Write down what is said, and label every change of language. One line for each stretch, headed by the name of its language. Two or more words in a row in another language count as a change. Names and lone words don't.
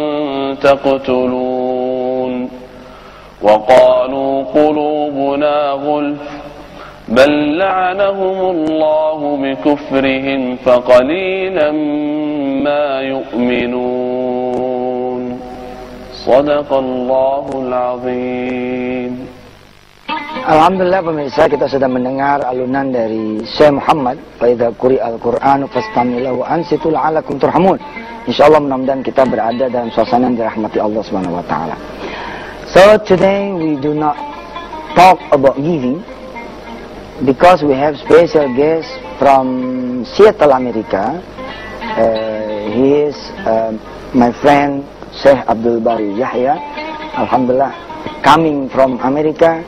Arabic: تَقْتُلُونَ وَقَالُوا قُلُوبُنَا غُلْفٌ بَلْ لَعَنَهُمُ اللَّهُ بِكُفْرِهِمْ فَقَلِيلًا مَا يُؤْمِنُونَ صدق الله العظيم.
Indonesian: Alhamdulillah pemirsa, kita sudah mendengar alunan dari Syekh Muhammad.
Arabic: فإذا قرئ القرآن فاستمعوا أنصتوا لعلكم ترحمون.
Indonesian: Insyaallah mudah-mudahan kita berada dalam suasana yang dirahmati Allah
Arabic: سبحانه وتعالى.
English: So today we do not talk about giving because we have special guest from Seattle, America. He is my friend Syekh Abdul Bari Yahya. Alhamdulillah, coming from America.